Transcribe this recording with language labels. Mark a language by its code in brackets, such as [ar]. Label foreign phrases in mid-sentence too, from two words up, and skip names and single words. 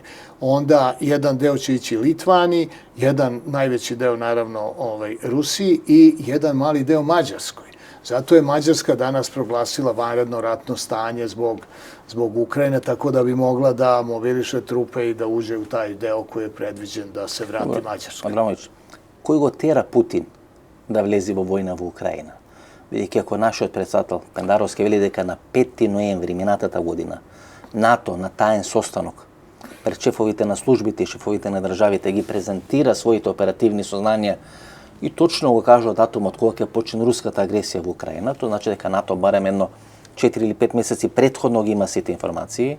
[sr] Onda jedan deo će ići Litvani, jedan najveći deo naravno Rusiji i jedan mali deo Mađarskoj. Zato je Mađarska danas proglasila vanredno ratno stanje zbog Ukrajine, tako da bi mogla da mobiliše trupe i da uđe u taj deo koji je predviđen da se vrati Mađarskoj. [mk] Абрамовиќ, кој го тера Путин да влези во војна в Украина? Видите, ако нашиот председател Пендаровски вели дека на 5 ноември минатата година НАТО на таен состанок пред шефовите на службите и шефовите на државите ги презентира своите оперативни сознанија и точно го кажува датумот кога ќе почне руската агресија во Украина, тоа значи дека НАТО барем едно 4 или 5 месеци предходно ги има сите информации.